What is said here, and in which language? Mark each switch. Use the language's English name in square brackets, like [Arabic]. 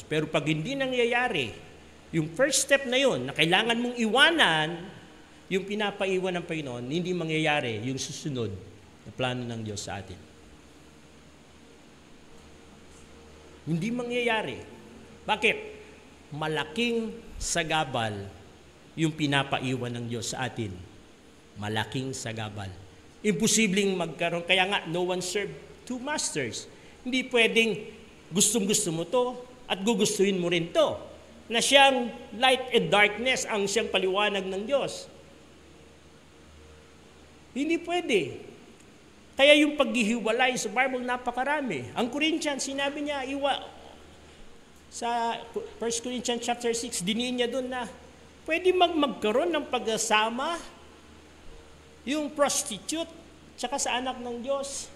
[Filipino] Pero pag hindi nangyayari, yung first step na yun, na kailangan mong iwanan, yung pinapaiwan ng Panginoon, hindi mangyayari yung susunod na plano ng Diyos sa atin. Hindi mangyayari. Bakit? Malaking sagabal yung pinapaiwan ng Diyos sa atin. Malaking sagabal. Imposibleng magkaroon. Kaya nga, [English] no one served two masters. [Filipino] Hindi pwedeng gustong-gusto mo to at gugustuhin mo rin to. Na siyang [English] light and darkness [Filipino] ang siyang paliwanag ng Diyos. Hindi pwede. Kaya yung paghihiwalay sa Bible napakarami. Ang Corinthians, sinabi niya, sa 1 Corinthians chapter 6, diniin niya doon na pwede magkaroon ng pagsasama yung prostitute tsaka sa anak ng Diyos.